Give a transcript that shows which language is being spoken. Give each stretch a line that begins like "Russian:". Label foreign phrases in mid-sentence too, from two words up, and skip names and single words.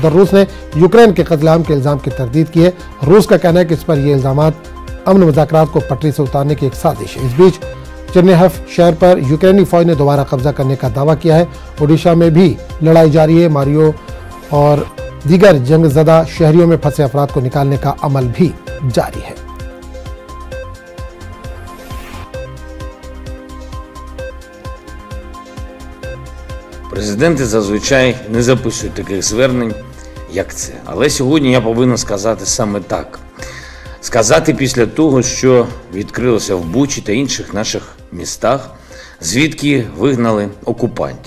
Urdu: ادھر روس نے یوکرین کے قتل عام کے الزام کی تردید کی ہے۔ روس کا کہنا ہے کہ اس پر یہ الزامات امن مذاکرات کو پٹری سے اتارنے کی ایک سازش ہے. اس بیچ چرنیہیو شہر پر یوکرینی فوج نے دوبارہ قبضہ کرنے کا دعویٰ کیا ہے. اوڈیشا میں بھی لڑائی جاری ہے۔ ماریو اور دیگر جنگ زدہ شہریوں میں پھنسے افراد کو نکالنے کا عمل بھی جاری ہے.
Ukrainian: Президенти зазвичай не записують таких звернень, як це. Але сьогодні я повинен сказати саме так. Сказати після того, що відкрилося в Бучі та інших наших містах, звідки вигнали окупантів.